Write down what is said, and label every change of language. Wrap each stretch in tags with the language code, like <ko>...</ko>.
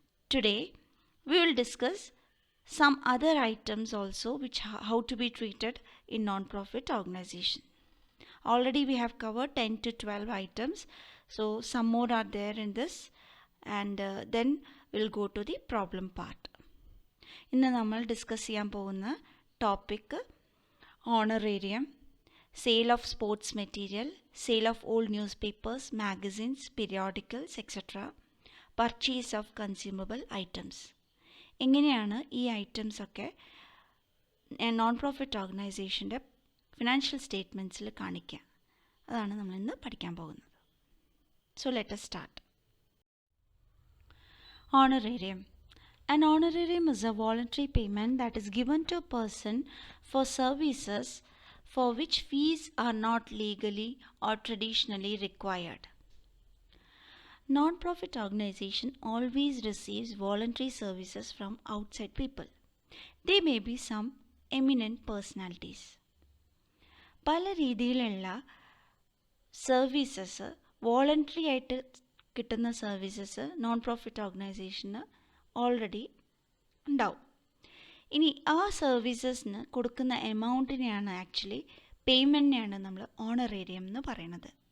<en>Today we will discuss some other items also which how to be treated in non-profit organization. Already we have covered 10 to 12 items, so some more are there in this, and then we'll go to the problem part.</en> <ml>ഇന്ന് നമ്മൾ discuss ചെയ്യാൻ പോകുന്ന</ml> <en>Topic honorarium, sale of sports material, sale of old newspapers, magazines, periodicals etcetera, purchase of consumable items.</en> <ml>എങ്ങനെയാണ് ഈ items ഒക്കെ non profit ഓർഗനൈസേഷൻ്റെ financial സ്റ്റേറ്റ്മെൻറ്റ്സിൽ കാണിക്കുക, അതാണ് നമ്മളിന്ന് പഠിക്കാൻ പോകുന്നത്.</ml> <en>So let us start. Honorarium. An honorarium is a voluntary payment that is given to a person for services for which fees are not legally or traditionally required. Non-profit organization always receives voluntary services from outside people. They may be some eminent personalities.</en> <ml>പല രീതിയിലുള്ള services voluntary ആയിട്ട് കിട്ടുന്ന services non profit ഓർഗനൈസേഷന് already ഉണ്ടാവും. ഇനി ആ സർവീസസിന് കൊടുക്കുന്ന എമൗണ്ടിനെയാണ് actually പേയ്മെൻറ്റിനെയാണ് നമ്മൾ ഓണറേറിയം എന്ന് പറയുന്നത്.</ml>